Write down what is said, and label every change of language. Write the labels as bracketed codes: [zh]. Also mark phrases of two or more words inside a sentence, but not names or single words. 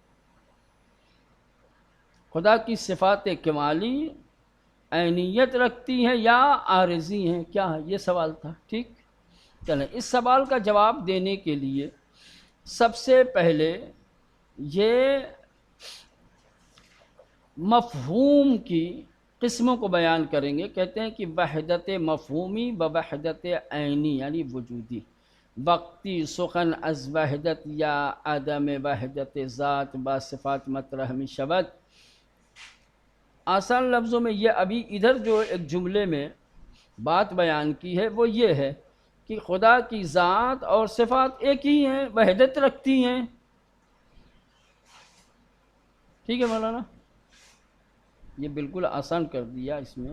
[ur] خدا کی صفات کمالی عینیت رکھتی ہیں یا عارضی ہیں؟ کیا ہے یہ سوال تھا، ٹھیک؟ چلیں، اس سوال کا جواب دینے کے لیے سب سے پہلے یہ مفہوم کی قسموں کو بیان کریں گے. کہتے ہیں کہ وحدت مفہومی و وحدت عینی یعنی وجودی. [fa] وقتی سخن از وحدت یا عدم وحدت ذات با صفات مطرح می شود. [ur] آسان لفظوں میں یہ ابھی ادھر جو ایک جملے میں بات بیان کی ہے وہ یہ ہے کہ خدا کی ذات اور صفات ایک ہی ہیں، وحدت رکھتی ہیں. ٹھیک ہے مولانا، یہ بالکل آسان کر دیا اس میں.